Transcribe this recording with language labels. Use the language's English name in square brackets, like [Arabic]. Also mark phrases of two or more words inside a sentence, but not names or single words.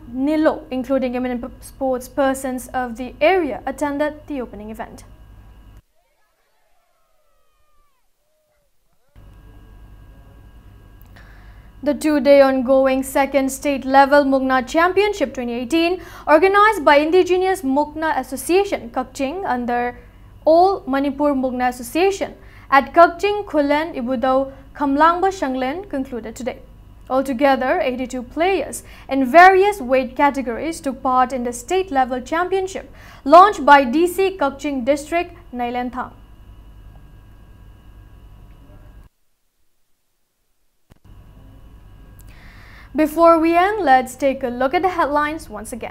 [English] Nilo, including eminent sports persons of the area, attended the opening event. The two-day ongoing second state-level Mukna Championship 2018, organized by Indigenous Mukna Association Kakching under All Manipur Mukna Association at Kakching Khulen Ibudau Kamlangba Shanglen, concluded today. Altogether, 82 players in various weight categories took part in the state-level championship launched by DC Kakching District, Nailenthang. Before we end, let's take a look at the headlines once again.